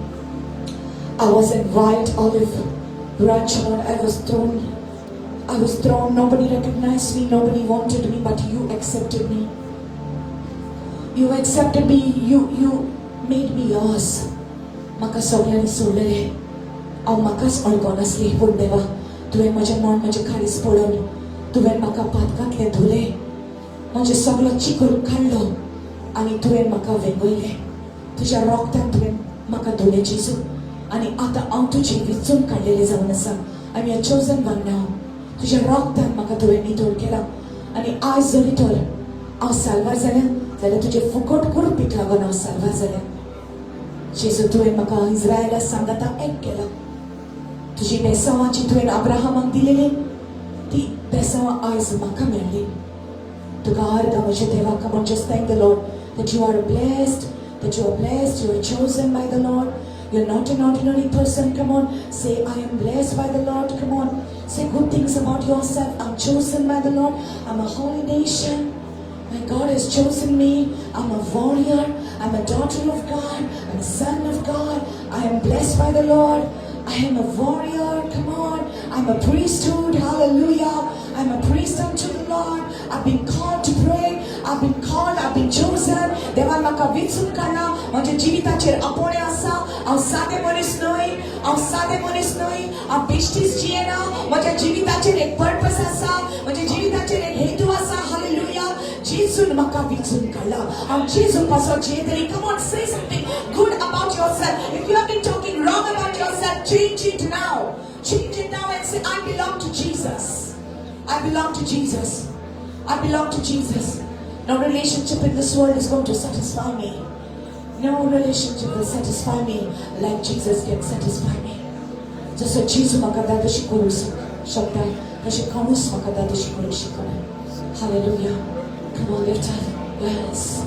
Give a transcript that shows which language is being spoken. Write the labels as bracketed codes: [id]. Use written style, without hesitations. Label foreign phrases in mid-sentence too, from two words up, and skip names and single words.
[en] I was a wild olive branch, Lord. I was thrown. Nobody recognized me. Nobody wanted me, but you accepted me. You accepted me. You made me yours. [kok] Maka सगळ्यांनी सोडलेले. हांव म्हाकाच अळगो नासली, पूण देवा तुवें म्हजें मन म्हजें खारीस पळोवन तुवें म्हाका पातकांतलें धुलें, म्हजें सगळो चिकूल काडलो आनी तुवें म्हाका वेंगयलें. तुज्या रोगतान तुवें म्हाका धुलें जेजू, आनी आतां हांव तुजी वेंचून काडलेलें जावन आसा. [en] I am your chosen one now. तुज्या रोगतान म्हाका तुवें नितळ केलां, आनी आयज जरी तर हांव साल्वार जालें जाल्यार तुजें फुकट कुरपीक लागून हांव साल्वार जालें. जेजू तुवें म्हाका इस्रायेला सांगाता एक केलां. तुजी बेसांवां जी तुवें अब्राहमाक दिलेली ती बेसांवां आयज म्हाका मेळ्ळी. तुका अर्द म्हज्या देवा. Come on, just thank the Lord that you are blessed, you are chosen by the Lord. You're not an ordinary person. Come on, say I am blessed by the Lord. Come on, say good things about yourself. I'm chosen by the Lord. I'm a holy nation. My God has chosen me. I'm a warrior. I'm a daughter of God. I'm a son of God. I am blessed by the Lord. I am a warrior. Come on. I'm a priesthood. Hallelujah. I'm a priest unto the Lord. I've been called to pray. I've been called. I've been chosen. [kok] देवान म्हाका वेंचून काडला. म्हज्या जिविताचेर आपोवणें आसा. हांव सादें मनीस न्हय. हांव बेश्टीच जियेना. म्हज्या जिविताचेर एक पर्पस आसा. म्हज्या जिविताचेर एक हेतू आसा. हालेलुया. जेजून म्हाका वेंचून काडला. हांव जेजू पासो जियेतली. [en] Come on, say something good about yourself. If you have been talking wrong about yourself, change it now. Change it now and say, I belong to Jesus. I belong to Jesus. I belong to Jesus. No relationship in this world is going to satisfy me. No relationship will satisfy me like Jesus can satisfy me. [kok] जसं जेजू म्हाका दादोशी करूं शकता, तशें कोणूच म्हाका दादोशी करूं शकना. [en] Hallelujah. Come on, lift up. Yes.